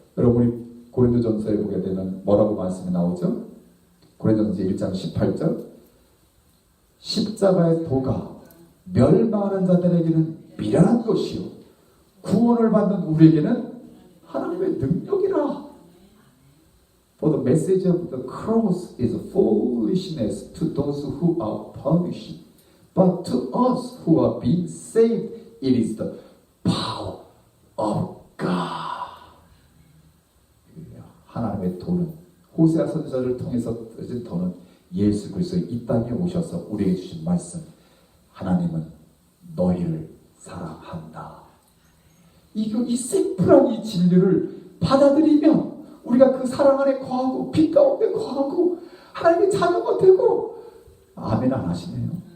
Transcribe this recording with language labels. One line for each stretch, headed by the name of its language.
Korean: 여러분이 고린도전서에 보게 되면 뭐라고 말씀이 나오죠? 고린도전서 1장 18절, 십자가의 도가 멸망하는 자들에게는 미련한 것이요 구원을 받는 우리에게는 하나님의 능력이라.
English: For the message of the cross is foolishness to those who are perishing, but to us who are being saved, it is the power of God.
Korean: 하나님의 도는, 호세아 선지자를 통해서 주신 도는 예수 그리스도의 이 땅에 오셔서 우리에게 주신 말씀, 하나님은 너희를 사랑한다. 이 심플한 이 진리를 받아들이면 우리가 그 사랑 안에 거하고 빛 가운데 거하고 하나님의 자녀가 되고. 아멘 안 하시네요.